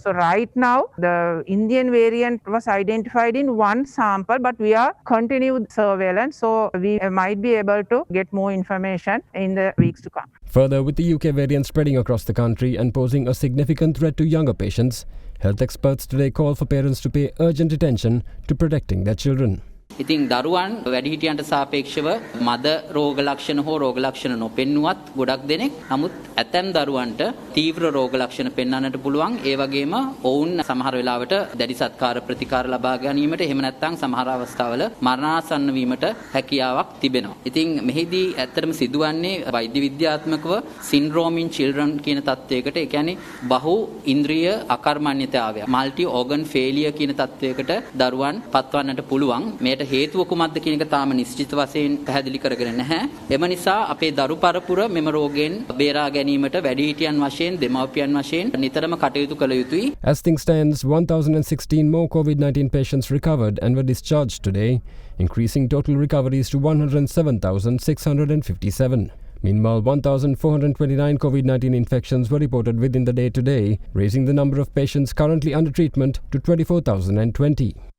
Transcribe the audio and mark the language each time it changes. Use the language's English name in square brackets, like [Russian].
[English] So right now, the Indian variant was identified in one sample, but we are continued surveillance, so we might be able to get more information in the weeks to come. Further, with the UK variant spreading across the country and posing a significant threat to younger patients, health experts today call for parents to pay urgent attention to protecting their children. [Sinhala] ඉතින් දරුවන් වැඩිහිටියන්ට සාපේක්ෂව මද රෝග ලක්ෂණ හෝ රෝග ලක්ෂණ නොපෙන්නුවත් ගොඩක් දෙනෙක් නමුත් ඇතැම් දරුවන්ට තීව්‍ර රෝග ලක්ෂණ පෙන්වන්නට පුළුවන් ඒ වගේම ඔවුන් සමහර වෙලාවට දැඩි සත්කාර ප්‍රතිකාර ලබා ගැනීමට එහෙම නැත්නම් සමහර අවස්ථාවල මරණාසන්න වීමට හැකියාවක් තිබෙනවා. ඉතින් මෙහිදී ඇත්තටම සිදුවන්නේ වෛද්‍ය විද්‍යාත්මකව [English] syndrome in children [Sinhala] කියන තත්වයකට ඒ කියන්නේ බහු ඉන්ද්‍රිය අකර්මණ්‍යතාවය [English] multi organ failure [Sinhala] කියන තත්වයකට දරුවන් පත්වන්නට පුළුවන්. මේට හේතුව කුමක්ද කියන එක තාම නිශ්චිත වශයෙන් පැහැදිලි කරගෙන නැහැ. එම නිසා අපේ දරු පරපුර මෙම රෝගයෙන් බේරා ගැනීමට වැඩිහිටියන් වශයෙන් දෙමව්පියන් වශයෙන් නිතරම කටයුතු කළ යුතුයි. [English] As things stands, 1,016 more COVID-19 patients recovered and were discharged today, increasing total recoveries to 107,657. Meanwhile, 1,429 COVID-19 infections were reported within the day today, raising the number of patients currently under treatment to 24,020.